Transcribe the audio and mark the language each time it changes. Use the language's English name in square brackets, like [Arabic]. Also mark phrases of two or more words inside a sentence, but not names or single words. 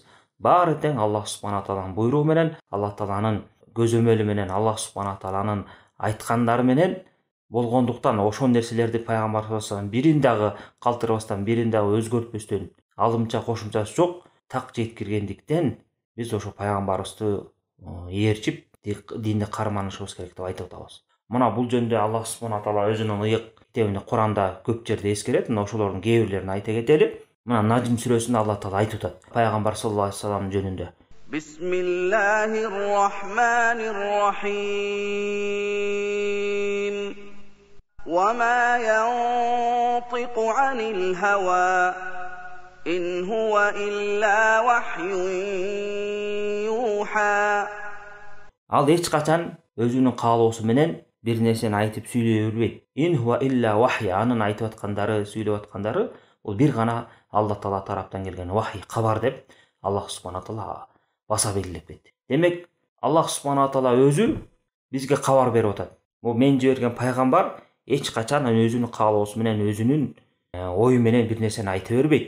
[Kyrgyz] Баары тең Аллах субхана тааланын буйругу менен, Алла тааланын көзөмөлү менен, Аллах субхана тааланын айткандары менен болгондуктан ошол нерселерди пайгамбар [Arabic] صلى الله عليه وسلم [Kyrgyz] бирин дагы калтырбастан, бирин дагы өзгөртпөстөн, алымча кошумчасы жок, так жеткиргендиктен биз ошо пайгамбарыбызды ээрчип, динди карманышыбыз керек деп айтып атабыз. Мына бул жөнүндө Аллах субхана тағала өзүнүн ыйык китебинде Куранда көп жерде эскерет. Мына ошолордун кээ бирлерин айта кетели. Мына Najm сүрөсүндө Аллах таала айтып атат пайгамбар [Arabic] صلى الله عليه وسلم [Kyrgyz] жөнүндө. [Arabic] بسم الله الرحمن الرحيم. وما ينطق عن الهوى إن هو إلا وحي يوحى. [Kyrgyz] Ал эч качан өзүнүн каалоосу менен бир нерсени айтып сүйлөй бербейт. [Arabic] إن هو إلا وحي, [Kyrgyz] анын айтып аткандары, сүйлөп аткандары бул бир гана Аллах таала тараптан келген вахи, кабар деп Аллах субхана таала баса белгилеп кетти. Демек, Аллах субхана таала өзү бизге кабар берип атат. Бул мен жиберген пайгамбар эч качан өзүнүн каалоосу менен, өзүнүн ою менен бир нерсени айта бербейт.